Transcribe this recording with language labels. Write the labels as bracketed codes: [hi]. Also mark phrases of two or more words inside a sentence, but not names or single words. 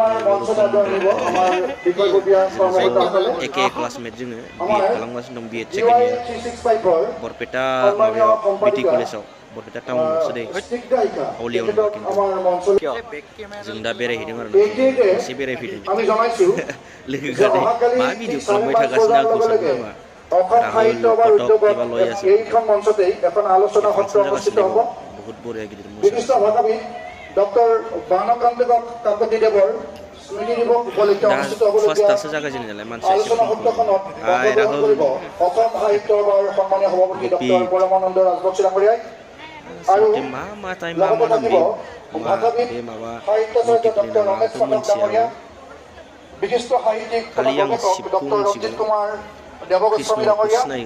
[brx] जों एके क्लासमेट जोङो बिएड खालामगासिनो दं बिएड [en] second year [brx] बरपेटा माबायाव बिटि कलेजाव बरपेटा टाउनावसो दे हावलियाव नङा खिन्थु जों दा बेरायहैदों आरो एसे बेरायफैदों लोगोआ मा भिडिअ खालामबाय थागासिनो आंखौ सानदों खोमा राहुल कटक एबा लयासो फांसन जागासिनो [hi] बहुत बरिया [brx] गिदिर मोसागासिनो [as] ডক্টর বাণকান্ত কাকতিদেৱৰ স্মৃতি দিৱস উপলক্ষে অনুষ্ঠিত হ'বলগীয়া আলোচনা সত্ৰখনত অংশগ্ৰহণ কৰিব অসম সাহিত্য সভাৰ সন্মানীয় সভাপতি ডক্টৰ পৰমানন্দ ৰাজবংশী ডাঙৰীয়াই আৰু লগত থাকিব ভাষাবিদ সাহিত্যাচাৰ্য ডক্টৰ ৰমেশ পাঠক ডাঙৰীয়া বিশিষ্ট সাহিত্যিক ডক্টৰ ৰঞ্জিত কুমাৰ দেৱগোস্বামী ডাঙৰীয়া